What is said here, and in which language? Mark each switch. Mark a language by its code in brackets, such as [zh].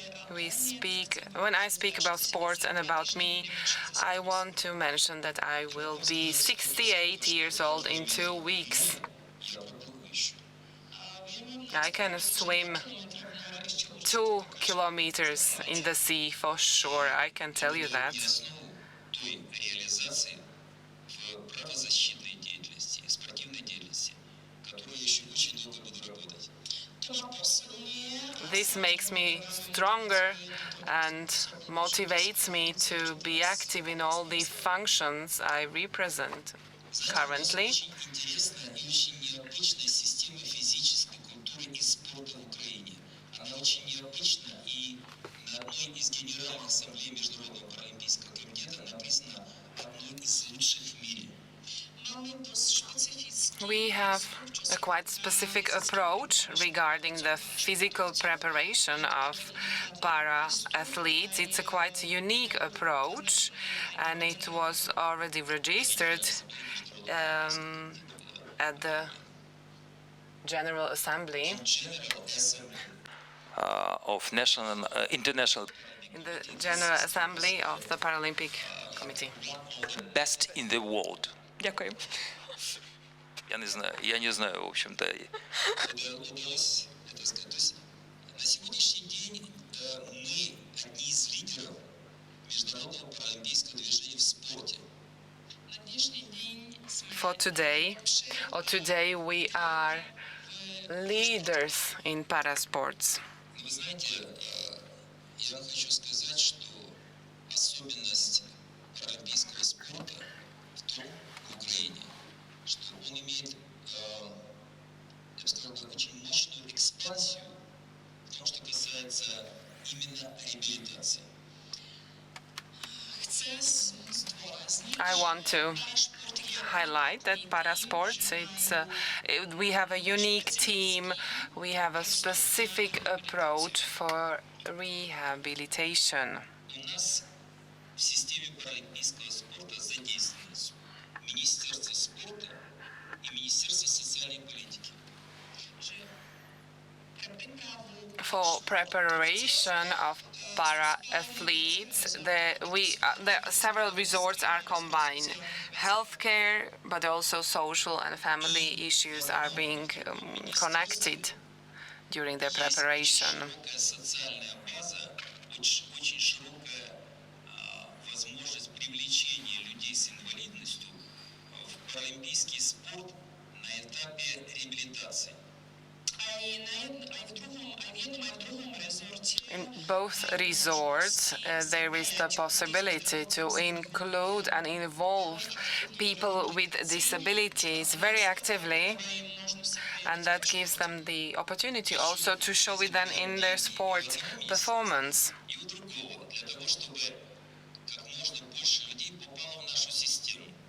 [en] When I speak about sports and about me, I want to mention that I will be 68 years old in 2 weeks. [ru] Я проплыву еще. [en] I can swim 2 kilometers in the sea for sure, I can tell you that. [ru] И основу той реализации в правозащитной деятельности, спортивной деятельности, которую я еще очень долго буду работать. [en] This makes me stronger and motivates me to be active in all the functions I represent currently. [ru] Очень интересная и очень необычная система физической культуры и спорта в Украине. Она очень необычна, и на одной из генеральных ассамблей Международного паралимпийского комитета она признана одной из лучших в мире. [en] We have a quite specific approach regarding the physical preparation of para-athletes. It's a quite unique approach, and it was already registered at the General Assembly. Of national, international, In the General Assembly of the Paralympic Committee. best in the world. [uk] Дякую. [ru] Я не знаю, в общем-то. Это удалось, это сказать. То есть на сегодняшний день мы одни из лидеров международного паралимпийского движения в спорте. [en] Today we are leaders in parasports. [ru] Вы знаете, я вам хочу сказать, что особенность паралимпийского спорта в том, в Украине, что он имеет, я бы сказал, очень мощную экспансию в том, что касается именно реабилитации. [en] I want to highlight that parasports, we have a unique team, we have a specific approach for rehabilitation. [ru] У нас в системе паралимпийского спорта задействовано Министерство спорта и Министерство социальной политики. [en] For preparation of para-athletes, several resorts are combined. Healthcare, but also social and family issues are being connected during their preparation. [ru] Широкая социальная база, очень широкая возможность привлечения людей с инвалидностью в паралимпийский спорт на этапе реабилитации. [en] In both resorts, there is the possibility to include and involve people with disabilities very actively, and that gives them the opportunity also to show it then in their sport performance. [ru] И у другого, для того, чтобы как можно больше людей попало в нашу систему.